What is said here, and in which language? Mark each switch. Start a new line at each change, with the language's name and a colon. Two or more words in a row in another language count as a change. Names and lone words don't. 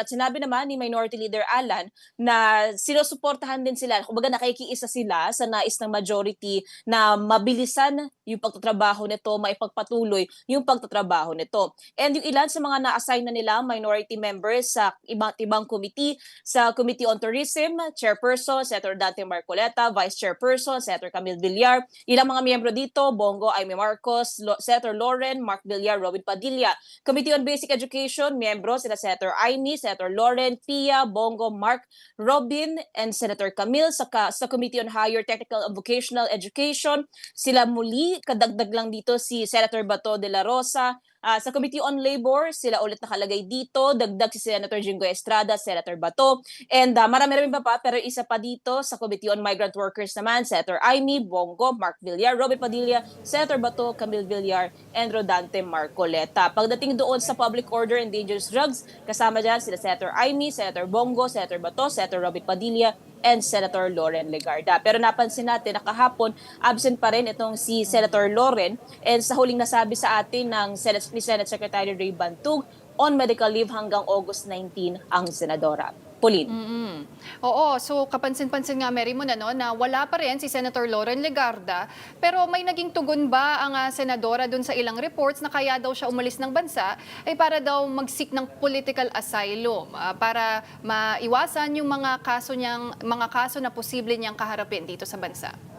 Filipino: At sinabi naman ni Minority Leader Alan na sinusuportahan din sila, kumbaga nakikiisa sila sa nais ng majority na mabilisan yung pagtatrabaho nito, maipagpatuloy yung pagtatrabaho nito. And yung ilan sa mga na-assign na nila minority members sa iba't ibang committee, sa Committee on Tourism, Chairperson, Senator Dante Marcoleta, Vice Chairperson, Senator Camille Villar. Ilang mga miyembro dito, Bongo, Aimee Marcos, Senator Lauren, Mark Villar, Robin Padilla. Committee on Basic Education, miyembro sila Senator Aimee, Senator Lauren, Pia, Bongo, Mark, Robin, and Senator Camille. Sa Committee on Higher Technical and Vocational Education, sila muli, kadagdag lang dito si Senator Bato de la Rosa. Sa Committee on Labor, sila ulit nakalagay dito. Dagdag si Senator Jingo Estrada, Senator Bato. And marami-rami pa pero isa pa dito sa Committee on Migrant Workers naman, Senator Aimee, Bongo, Mark Villar, Robin Padilla, Senator Bato, Camille Villar, and Rodante Marcoleta. Pagdating doon sa Public Order and Dangerous Drugs, kasama dyan sila Senator Aimee, Senator Bongo, Senator Bato, Senator Robin Padilla, and Senator Lauren Legarda. Pero napansin natin na kahapon, absent pa rin itong si Senator Lauren and sa huling nasabi sa atin ng Senate Secretary Ray Bantug,
English: on medical leave
Filipino: hanggang August 19 ang senadora. Pauline. Oo, so kapansin-pansin nga Mary mo na wala pa rin si Senator Lauren Legarda, pero may naging tugon ba ang senadora dun sa ilang reports na kaya daw siya umalis ng bansa ay para daw mag-seek ng
English: political asylum
Filipino: para maiwasan yung mga kaso na posible niyang kaharapin dito sa bansa?